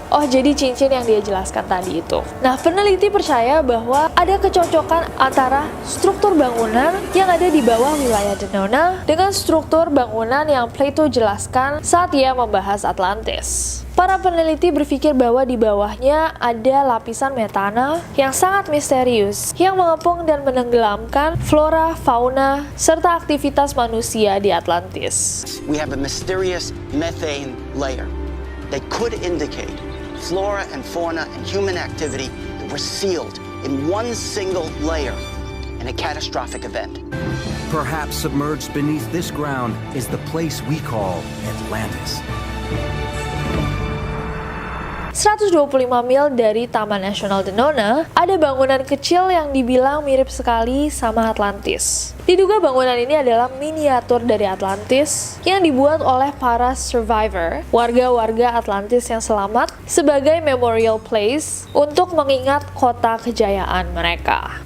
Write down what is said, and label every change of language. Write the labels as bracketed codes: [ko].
[id] Oh, jadi cincin yang dia jelaskan tadi itu. Nah, peneliti percaya bahwa ada kecocokan antara struktur bangunan yang ada di bawah wilayah Denona dengan struktur bangunan yang Plato jelaskan saat ia membahas Atlantis. Para peneliti berpikir bahwa di bawahnya ada lapisan metana yang sangat misterius yang mengepung dan menenggelamkan flora, fauna, serta aktivitas manusia di Atlantis. [en] We have a mysterious methane layer that could indicate flora and fauna and human activity that were sealed in one single layer in a catastrophic event. Perhaps submerged beneath this ground is the place we call Atlantis. [id] 125 mil dari Taman Nasional Denona, ada bangunan kecil yang dibilang mirip sekali sama Atlantis. Diduga bangunan ini adalah miniatur dari Atlantis yang dibuat oleh para survivor, warga-warga Atlantis yang selamat, sebagai [en] memorial place [id] untuk mengingat kota kejayaan mereka.